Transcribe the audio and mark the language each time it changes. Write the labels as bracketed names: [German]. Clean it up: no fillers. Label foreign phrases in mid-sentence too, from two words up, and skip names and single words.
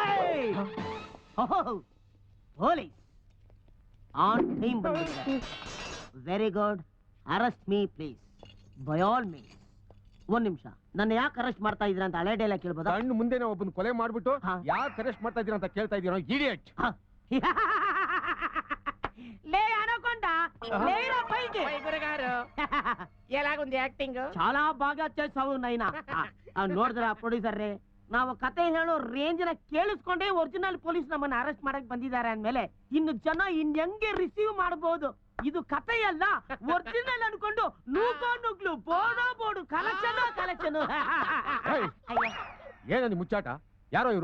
[English] police on time [Kannada] ಬಂದಿದ್ದಾರೆ. [English] Very good. Arrest me please, by all means. [Kannada] 1 ನಿಮಿಷ, ನನ್ನ ಯಾಕೆ ಅರೆಸ್ಟ್ ಮಾಡ್ತಾ ಇದ್ದೀರಾ ಅಂತ ಹಳೆ ಡೈಲಾಗ್ ಕೇಳ್ಬೋದಾ? ಕಣ್ಣು ಮುಂದೆನೆ ಒಬ್ಬನ ಕೊಲೆ ಮಾಡ್ಬಿಟ್ಟು ಯಾಕೆ ಅರೆಸ್ಟ್ ಮಾಡ್ತಾ ಇದ್ದೀರಾ ಅಂತ ಕೇಳ್ತಾ ಇದೀರೋ ಇಡಿಯಟ್. ಲೇ ಅನಕೊಂಡ, [Telugu] లేరా పైకి గురుగారు ఎలాగుంది యాక్టింగ్? చాలా బాగా చేసావు నైనా. [Kannada] ನೋಡಿದ್ರ ಪ್ರೊಡ್ಯೂಸರ್ ರೇ, ನಾವು ಕತೆ ಹೇಳೋ ರೇಂಜ್ ನ ಕೇಳಿಸ್ಕೊಂಡೇ [English] original police [Kannada] ನಮ್ಮನ್ನ ಅರೆಸ್ಟ್ ಮಾಡಕ್ ಬಂದಿದ್ದಾರೆ ಅಂದ್ಮೇಲೆ ಇನ್ನು ಜನ ಹೆಂಗೆ ರಿಸೀವ್ ಮಾಡಬಹುದು? ಇದು ಕಥೆಯಲ್ಲ, ಒರಿಜಿನಲ್ ಅನ್ಕೊಂಡು ನುಗ್ಲು ಬೋಡು ಕಲೆಕ್ಷನ್. ಏನಂದು ಮುಚ್ಚಾಟ? ಯಾರೋ ಇವರು?